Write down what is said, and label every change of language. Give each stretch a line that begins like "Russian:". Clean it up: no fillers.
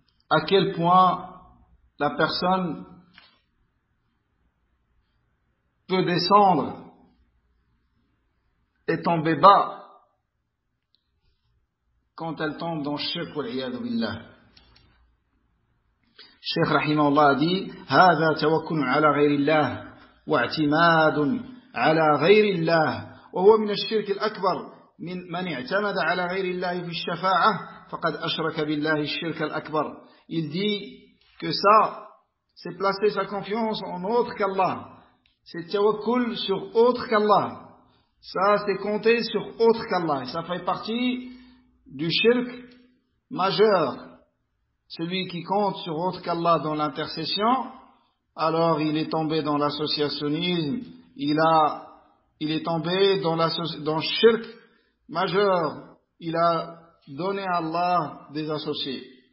French: À quel point la personne peut descendre et tomber bas quand elle tombe dans shirk,
Arabic: wal'iyadu billah.
French: Cheikh rahimahullah a dit,
Arabic: هذا توكل على غير الله واعتماد على غير الله وهو من الشرك الأكبر من من اعتمد على غير الله في الشفاعة فقد أشرك بالله الشرك الأكبر.
French: Il dit que ça, c'est placer sa confiance en autre qu'Allah, c'est tawakkul sur autre qu'Allah, ça c'est compter sur autre qu'Allah, ça fait partie du shirk majeur. Celui qui compte sur autre qu'Allah dans l'intercession, alors il est tombé dans l'associationnisme, il est tombé dans le shirk majeur, il a donné à Allah des associés.